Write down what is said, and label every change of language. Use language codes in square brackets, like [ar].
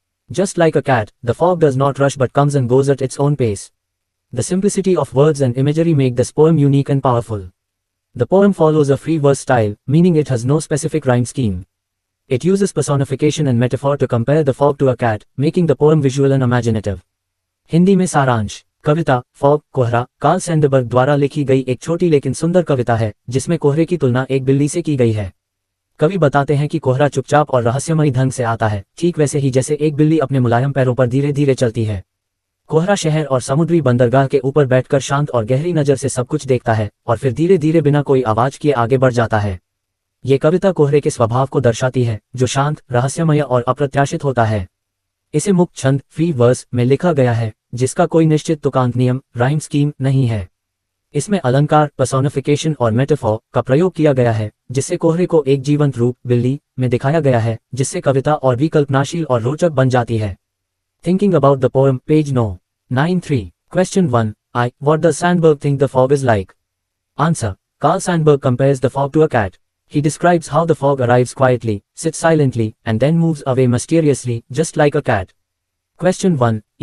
[en] Just like a cat, the fog does not rush but comes and goes at its own pace. The simplicity of words and imagery make this poem unique and powerful. The poem follows a free verse style, meaning it has no specific rhyme scheme. It uses personification and metaphor to compare the fog to a cat, making the poem visual and imaginative. [hi] Hindi में सारांश. कविता fog कोहरा Karl Sandberg द्वारा लिखी गई एक छोटी लेकिन सुंदर कविता है जिसमें कोहरे की तुलना एक बिल्ली से की गई है। कवि बताते हैं कि कोहरा चुपचाप और रहस्यमयी ढंग से आता है, ठीक वैसे ही जैसे एक बिल्ली अपने मुलायम पैरों पर धीरे धीरे चलती है। कोहरा शहर और समुद्री बंदरगाह के ऊपर बैठकर शांत और गहरी नजर से सब कुछ देखता है और फिर धीरे धीरे बिना कोई आवाज किए आगे बढ़ जाता है। ये कविता कोहरे के स्वभाव को दर्शाती है, जो शांत, रहस्यमय और अप्रत्याशित होता है। इसे मुक्त छंद फ्री वर्स में लिखा गया है, जिसका कोई निश्चित तुकांत नियम राइम स्कीम नहीं है। इसमें अलंकार, पर्सोनिफिकेशन और मेटाफोर का प्रयोग किया गया है, जिससे कोहरे को एक जीवंत रूप बिल्ली में दिखाया गया है, जिससे कविता और भी कल्पनाशील और रोचक बन जाती है। [en] Thinking about the poem, page no. 9-3. Question 1. What does Sandburg think the fog is like? Answer. Carl Sandburg compares the fog to a cat. He describes how the fog arrives quietly, sits silently, and then moves away mysteriously, just like a cat. Question 1.